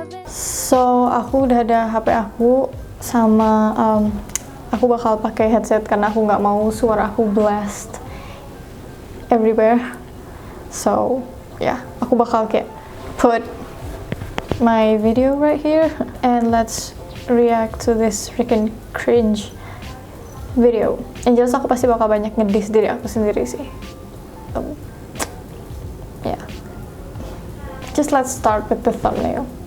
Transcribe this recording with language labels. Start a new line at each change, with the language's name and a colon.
Indonesian: So aku udah ada HP aku sama aku bakal pakai headset karena aku nggak mau suara aku
English: blast everywhere. So yeah,
Indonesian: aku bakal kayak
English: put my video right here and let's react to this freaking cringe video.
Indonesian: Yang jelas aku pasti bakal banyak ngedis diri aku sendiri sih.
English: Yeah, just let's start with the thumbnail.